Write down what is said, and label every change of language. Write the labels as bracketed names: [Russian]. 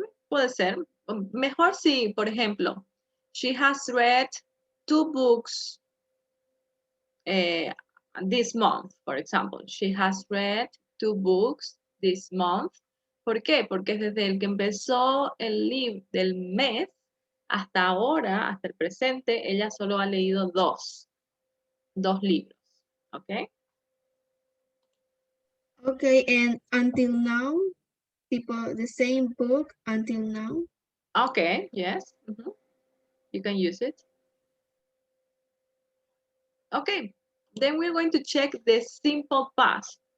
[Spanish] Puede ser. Mejor si, por ejemplo, [English] she has read 2 books this month, for example. She has read 2 books this month. [Spanish] ¿Por qué? Porque desde el que empezó el libro del mes hasta ahora, hasta el presente, ella solo ha leído 2 libros. ¿Ok? [English] Okay, and until now, tipo the same book until now. Okay, yes. You can use it. Okay, then we're going to check the simple past.